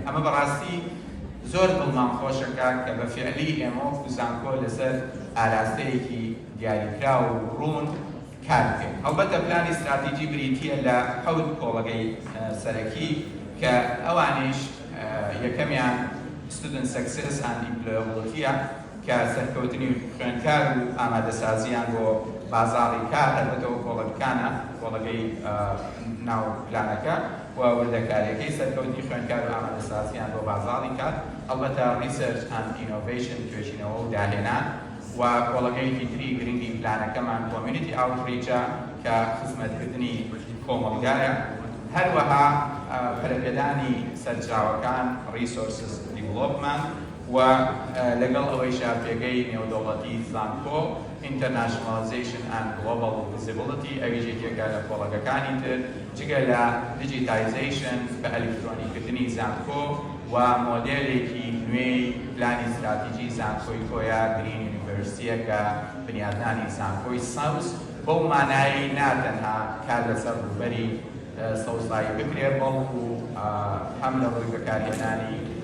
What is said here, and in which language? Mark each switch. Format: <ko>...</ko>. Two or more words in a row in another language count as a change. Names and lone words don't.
<ckb>ئەمە بەڕاستی زۆر دڵمان خۆشەکە کە بە فعلی ئێمە وەکو زانکۆ لەسەر ئاراستەیەکی دیاریکرا و ڕوون کار بکەین. هەڵبەتە پلانی استراتیجی بریتیە لە 7 کۆڵگەی سەرەکی کە ئەوانیش یەکەمیان</ckb> <en>student success and employability</en> <ckb>کە سەرکەوتنی خوێندکار و ئامادەسازیان بۆ بازاڕی کار هەربەتەوە کۆڵەکانە کۆڵگەی ناو پلانەکە و وردەکاریەکەی سەرکەوتنی خوێندکار و ئامادەسازیان بۆ بازاڕی کار هەڵبەتە</ckb> <en>research and innovation</en> <ckb>توێژینەوە و داهێنان و کۆڵگەیەکی تری گرنگی پلانەکەمان</ckb> <en>community outreach</en> <ckb>کە خزمەتکردنی کۆمەڵگایە هەروەها پەرەپێدانی سەرچاوەکان</ckb> <en>resources development</en> <ckb>و لەگەڵ ئەوەیشا پێگەی نێودەوڵەتی زانکۆ</ckb> <en>internationalization and global visibility</en> <ckb>ئەویش یەکێکە لە کۆڵگەکانی تر جگە لە digitization بە ئەلکترۆنیکردنی زانکۆ و مۆدێلێکی نوێی پلانی استراتیجی زانکۆی کۆیە</ckb> <en>green university</en> <ckb>کە بنیادنانی زانکۆی ساوس بەو مانایی ناتەنها کار لەسەر ڕووبەری سەوزایی بکرێت بەڵکو هەم لە ڕووی بەکارهێنانی</ckb>